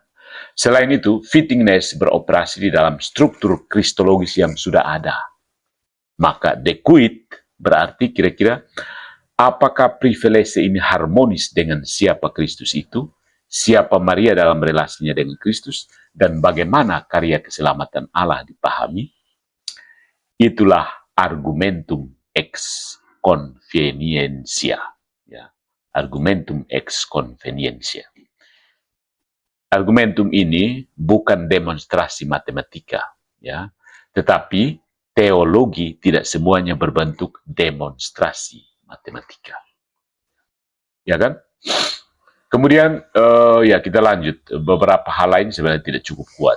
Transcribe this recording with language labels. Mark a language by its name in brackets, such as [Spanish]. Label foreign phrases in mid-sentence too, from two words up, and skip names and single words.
[Indonesian] Selain itu, fittingness beroperasi di dalam struktur kristologis yang sudah ada. Maka decuit berarti kira-kira Apakah privilege ini harmonis dengan siapa Kristus itu, siapa Maria dalam relasinya dengan Kristus, dan bagaimana karya keselamatan Allah dipahami? Itulah [Latin] argumentum ex convenientia. [Indonesian] Ya. [Latin] Argumentum ex convenientia. [Indonesian] Argumentum ini bukan demonstrasi matematika, ya, tetapi teologi tidak semuanya berbentuk demonstrasi matematika, ya kan? Kemudian ya kita lanjut, beberapa hal lain sebenarnya tidak cukup kuat.